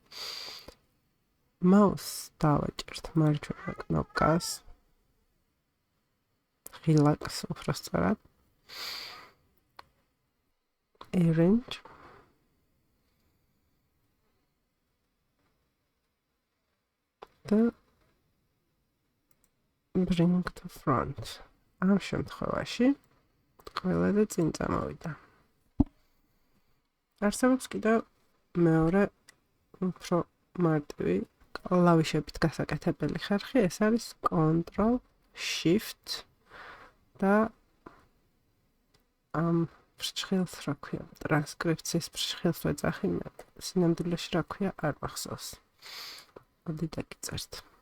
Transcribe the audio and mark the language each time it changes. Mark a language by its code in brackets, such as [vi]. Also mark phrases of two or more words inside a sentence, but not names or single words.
[ka] მაუს დავაჭერთ მარჯვენა კნოპკას ღილაკს უბრალოდ arrange და [en] bring to front [ka] ამ შემთხვევაში ყველაზე წინ წამოვიდა არსებობს კიდევ მეორე უფრო მარტივი კლავიშებით გასაკეთებელი ხერხი ეს არის Ctrl Shift და ამ ფრჩხილს რა ქვია ტრანსკრიფციის ფრჩხილს ვეძახი მე სინამდვილეში რა ქვია არ მახსოვს მოდი დაგიწერთ